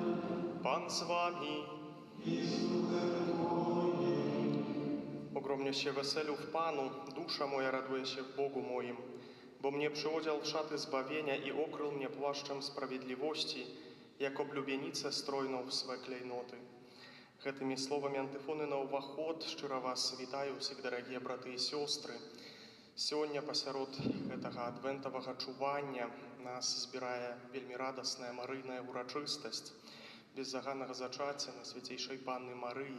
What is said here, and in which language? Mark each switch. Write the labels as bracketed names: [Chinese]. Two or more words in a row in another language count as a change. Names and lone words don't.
[Polish] Pan z wami. I z duchem Twoim. Ogromnie się weselił w Panu, dusza moja raduje się w Bogu moim, bo mnie przyodział w szaty zbawienia i okrył mnie płaszczem sprawiedliwości, jak oblubienicę strojną w swe klejnoty. [Belarusian] Гэтымі словамі антыфоны на ўваход шчыра вас вітаю ўсіх, дарагія браты і сёстры. Сёння пасярод гэтага адвентавага чування нас збірае вельмі радасная марыйная урачыстасць беззаганнага зачацця на свяцейшай Панны Марыі.